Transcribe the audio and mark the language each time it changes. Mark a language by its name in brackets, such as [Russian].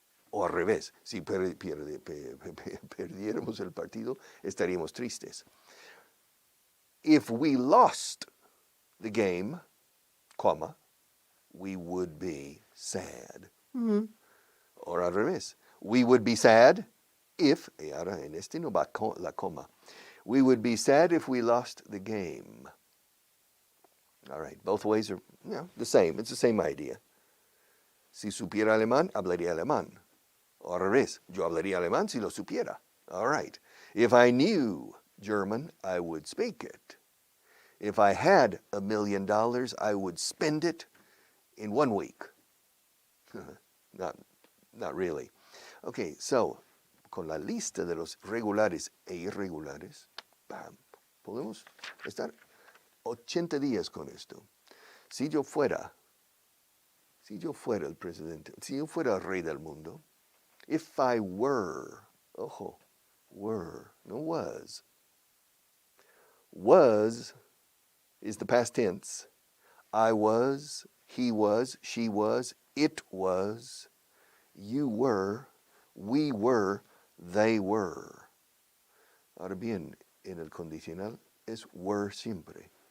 [Spanish] O al revés, si perdiéramos el partido, estaríamos tristes. [English] If we lost the game, comma, we would be sad. Mm-hmm. [Spanish] O al revés, [English] we would be sad if, [Spanish] y ahora en este no va la coma, [English] we would be sad if we lost the game. All right, both ways are the same. It's the same idea. [Spanish] Si supiera alemán, hablaría alemán. O al revés, yo hablaría alemán si lo supiera. [English] All right. If I knew German, I would speak it. If I had $1 million, I would spend it in 1 week. Not really. [Spanish] Okay, so, con la lista de los regulares e irregulares, bam, podemos estar 80 días con esto. Si yo fuera el presidente, si yo fuera el rey del mundo, [English] if I were, [Spanish] ojo, were, no was. [English] Was is the past tense. I was, he was, she was, it was, you were, we were, they were. [Spanish] Ahora bien, en el condicional es were siempre.